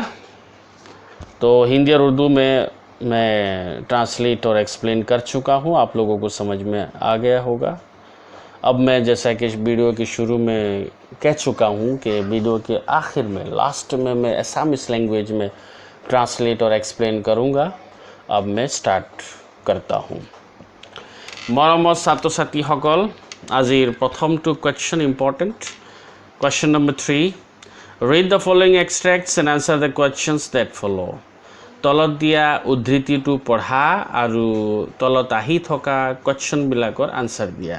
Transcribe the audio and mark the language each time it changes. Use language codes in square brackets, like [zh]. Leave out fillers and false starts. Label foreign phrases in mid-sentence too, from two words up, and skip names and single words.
[hi] तो हिंदी और उर्दू में मैं ट्रांसलेट और एक्सप्लेन कर चुका हूँ, आप लोगों को समझ में आ गया होगा। अब मैं जैसा कि वीडियो के शुरू में कह चुका हूँ कि वीडियो के आखिर में, लास्ट में मैं [en] Assamese language [hi] में ट्रांसलेट और एक्सप्लेन करूँगा। अब मैं स्टार्ट करता हूँ। [as] मरমৰ ছাত্ৰ ছাত্ৰীসকল, আজিৰ প্ৰথমটো [en] question important. Question number 3, read the following extracts and answer the questions that follow'. [as] তলত দিয়া উদ্ধৃতিটো পঢ়া আৰু তলত আহি থকা কুৱেশ্যনবিলাকৰ আনচাৰ দিয়া।